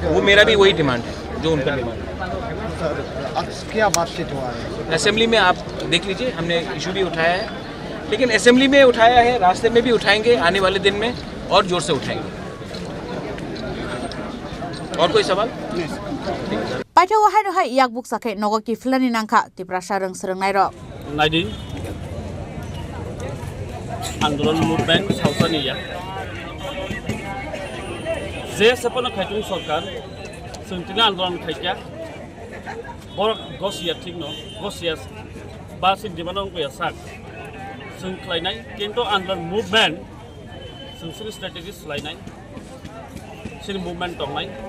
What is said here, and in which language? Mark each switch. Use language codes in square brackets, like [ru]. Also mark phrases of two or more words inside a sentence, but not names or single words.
[hi] वो मेरा भी वही डिमांड है जो उनका डिमांड है क्या बातचीत हुआ है असेंबली में आप देख लीजिए हमने इशू भी उठाया है लेकिन असेंबली में उठाया है रास्ते में भी उठाएंगे आने वाले दिन में और जोर से उठाएंगे और कोई सवाल [trp] पाइथाव हायनहाय याग बुकसाखै नगो किफलानि नांखा तिप्रासा रोंसरंनाय र नायदि आंदोलन मुभमेंट सावसानिया जे सपन खायथुं सरकार जोंथिना आंदोलन खायखा बर गसिया ठीक न गसिया बासिन दिमानन गया साक जों खालायनाय किन्तु आंदोलन मुभमेंट जोंनि स्ट्रेटेजि सोलायनाय जोंनि मुभमेन्ट दंनाय